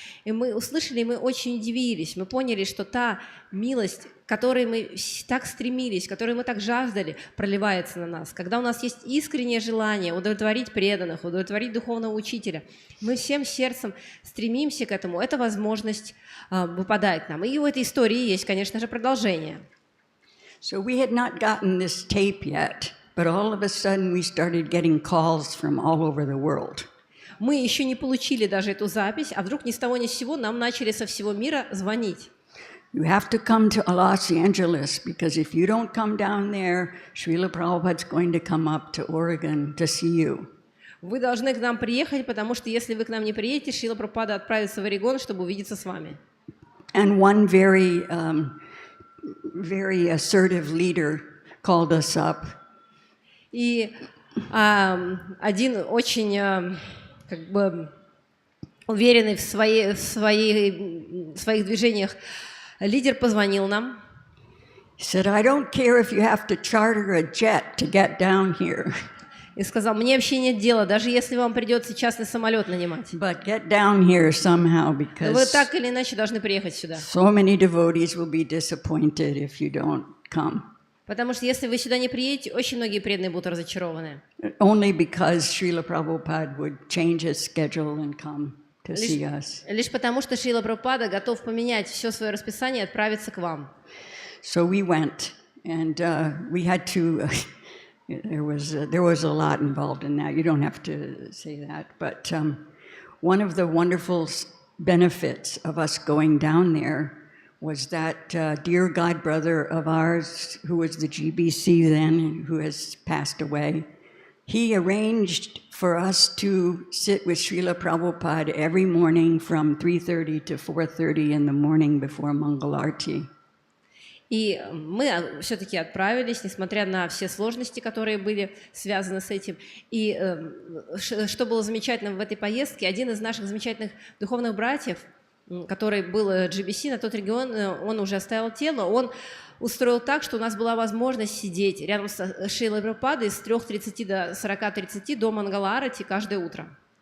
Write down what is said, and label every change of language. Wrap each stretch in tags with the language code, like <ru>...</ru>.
<ru>И мы услышали, и мы очень удивились. Мы поняли, что та милость, к которой мы так стремились, которой мы так жаждали, проливается на нас. Когда у нас есть искреннее желание удовлетворить преданных, удовлетворить духовного учителя, мы всем сердцем стремимся к этому. Эта возможность выпадает нам. И у этой истории есть, конечно же, продолжение.</ru> <en>So we had not gotten this tape yet, but all of a sudden we started getting calls from all over the world.</en> <ru>Мы еще не получили даже эту запись, а вдруг ни с того ни с сего нам начали со всего мира звонить.</ru> <en>You have to come to Los Angeles, because if you don't come down there, Srila Prabhupada's going to come up to Oregon to see you.</en> <ru>Вы должны к нам приехать, потому что если вы к нам не приедете, Шрила Прабхупада отправится в Орегон, чтобы увидеться с вами.</ru> <en>And one very assertive leader called us up.</en> <ru>И один очень как бы уверенный в своих движениях лидер позвонил нам.</ru> <en>He said, I don't care if you have to charter a jet to get down here.</en> <ru>И сказал, мне вообще нет дела, даже если вам придется частный самолет нанимать.</ru> <en>But get down here somehow, because</en> <ru>Вы так или иначе должны приехать сюда.</ru> <en>so many devotees will be disappointed if you don't come.</en> <ru>Потому что если вы сюда не приедете, очень многие преданные будут разочарованы.</ru> <en>Only because Srila Prabhupada would change his schedule and come to see us.</en> <ru>Лишь потому, что Шрила Прабхупада готов поменять все свое расписание и отправиться к вам.</ru> <en>So we went, and we had to. There was a lot involved in that. You don't have to say that, but one of the wonderful benefits of us going down there was that dear godbrother of ours, who was the GBC then, who has passed away, he arranged for us to sit with Srila Prabhupada every morning from 3:30 to 4:30 in the morning before Mangalarti.</en> <ru>И мы все-таки отправились, несмотря на все сложности, которые были связаны с этим. И что было замечательным в этой поездке, один из наших замечательных духовных братьев, который был GBC на тот регион, он уже оставил тело, он устроил так, что у нас была возможность сидеть рядом с Шрилой Прабхупадой с 3:30 до 40:30 до Мангаларати каждое утро.</ru>